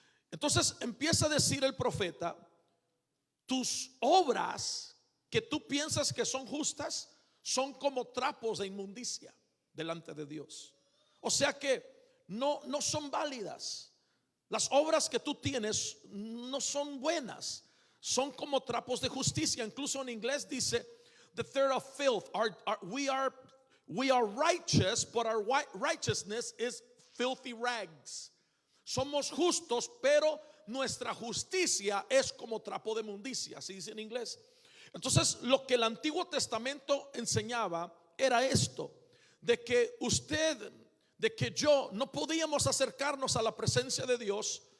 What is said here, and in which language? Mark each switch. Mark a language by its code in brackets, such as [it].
[es] Entonces empieza a decir el profeta: tus obras que tú piensas que son justas son como trapos de inmundicia delante de Dios. O sea que no son válidas. Las obras que tú tienes no son buenas, son como trapos de justicia. Incluso en inglés dice [en] the third of filth. We are righteous, but our righteousness is filthy rags. [es] Somos justos, pero nuestra justicia es como trapo de inmundicia, así dice en inglés. Entonces, lo que el Antiguo Testamento enseñaba era esto: de que yo no podíamos acercarnos a la presencia de Dios.